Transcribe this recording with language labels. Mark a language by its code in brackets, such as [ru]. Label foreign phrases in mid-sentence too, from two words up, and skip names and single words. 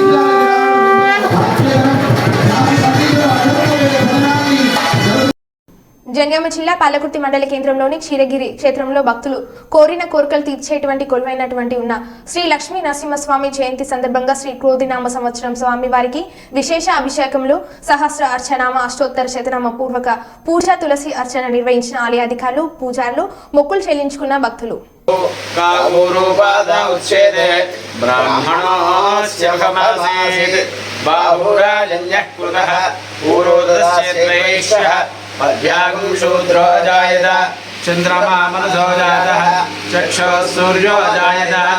[te] జనగామ జిల్లా పాలకుర్తి మండల కేంద్రంలోని క్షీరగిరి క్షేత్రంలో భక్తులు కోరిన కోరికలు తీర్చేటువంటి కొలువైనటువంటి ఉన్న శ్రీ లక్ష్మీ నరసింహస్వామి జయంతి సందర్భంగా శ్రీ క్రోధినామ సంవత్సరం స్వామి వారికి విశేష అభిషేకంలో సహస్ర అర్చనామ అష్టోత్తర శతనామ పూర్వక పూజ తులసి అర్చన నిర్వహించిన ఆలయ అధికారులు పూజారులు మొక్కులు చెల్లించుకున్న భక్తులు [sa] अभ्यागं शूद्रो जायत चन्द्रमा मनसो जातः चक्षुः सूर्यो जायत